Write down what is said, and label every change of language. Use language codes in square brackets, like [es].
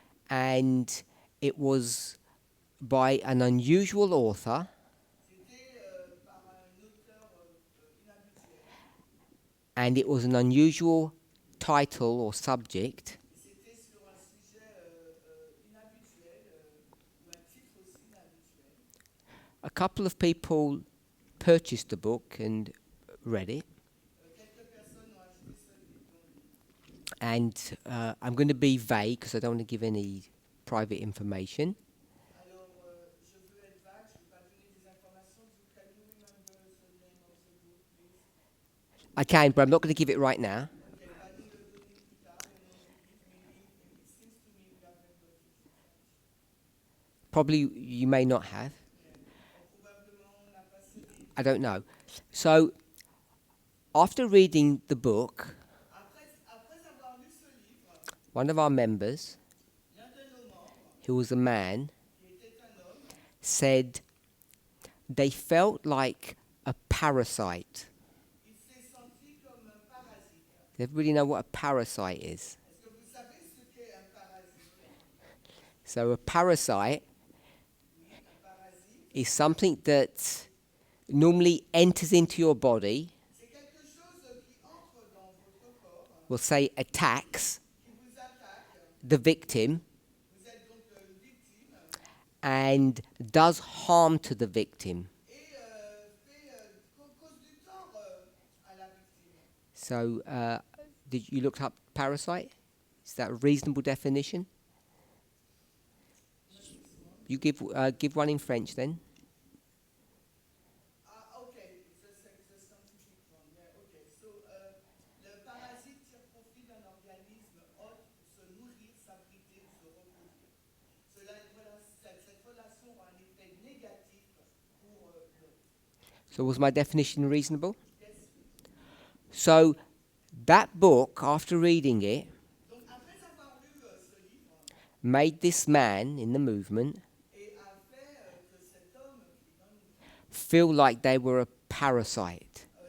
[en] and it was by an unusual author, [fr] C'était par un auteur inhabituel. [en] and it was an unusual title or subject. [fr] C'était sur un sujet inhabituel, ou un titre aussi inhabituel. [en] A couple of people purchased the book and read it. [fr] Quelques personnes ont acheté ce livre. [en] And I'm going to be vague because I don't want to give any private information. [fr] Alors, je veux être vague, je ne vais pas donner des informations. [en] Can you remember the name of the book, please? I can, but I'm not going to give it right now. [fr] Ok, va nous le donner plus tard, le nom du livre, mais [en] it seems to me we haven't got it in French. Probably you may not have. [fr] Probablement, on n'a pas ce livre. [en] I don't know. So, after reading the book, [fr] Après avoir lu ce livre, [en] one of our members, [fr] l'un de nos membres, [en] who was a man, [fr] qui était un homme, [en] said they felt like a parasite. [fr] il s'est senti comme un parasite. [en] Does everybody know what a parasite is? [fr] Est-ce que vous savez ce qu'est un parasite? [en] So, a parasite [fr] Un parasite, [en] is something that normally enters into your body, [fr] c'est quelque chose qui entre dans votre corps, [en] we'll say attacks [fr] qui vous attaque. [en] the victim, [fr] Vous êtes donc une victime [en] and does harm to the victim. [fr] et cause du tort à la victime. [en] So, did you look up parasite? Is that a reasonable definition? You give one in French then. Okay, the scientific one. Yeah, okay. So, [fr] le parasite tire profit d'un organisme hôte pour se nourrir, s'abriter ou se reproduire. Cette relation [en] So was my definition reasonable? So that book, after reading it, made this man in the movement feel like they were a parasite.